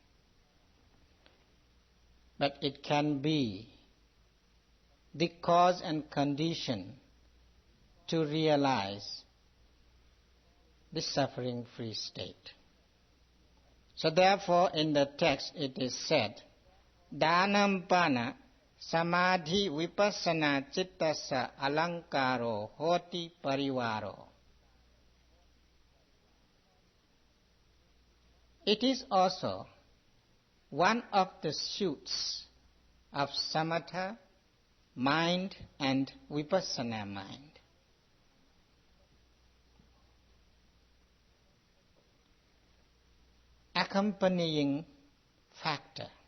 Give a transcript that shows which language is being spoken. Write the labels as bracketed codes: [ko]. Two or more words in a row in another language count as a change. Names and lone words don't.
[en] But it can be the cause and condition to realize the suffering-free state. So therefore in the text it is said, [pi] Dhanampana samadhi vipassana cittasa alankaro hoti parivaro. [en] It is also one of the suits of samatha mind and vipassana mind. Accompanying factor.